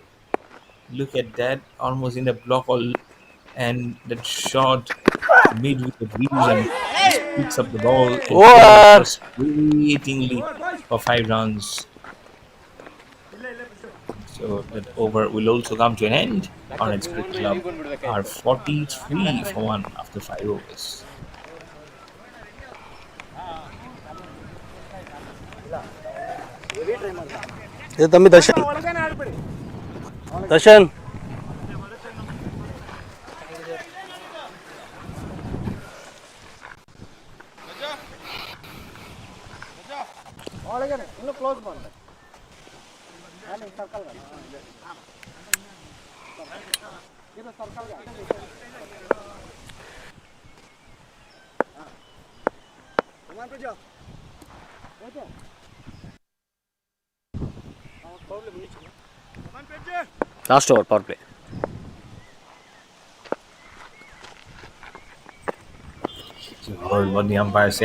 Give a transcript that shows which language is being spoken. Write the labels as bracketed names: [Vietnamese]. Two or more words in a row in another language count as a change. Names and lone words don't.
[English] Look at that, almost in the block, all, and that shot mid wicket views, and just picks up the ball and plays it Over. frustratingly for 5 runs. So that over will also come to an end. Hornets Cricket Club are 43 for 1 after 5 overs. [Tamil] இது தம்பி தர்ஷன். தர்ஷன் [Kannada] ಒಳಗಡೆ ಇನ್ನೂ ಕ್ಲೋಸ್ ಮಾಡಿ ಸರ್ಕಲ್ ಇದು ಸರ್ಕಲ್ [English] Last over, power play. You heard what the umpire said.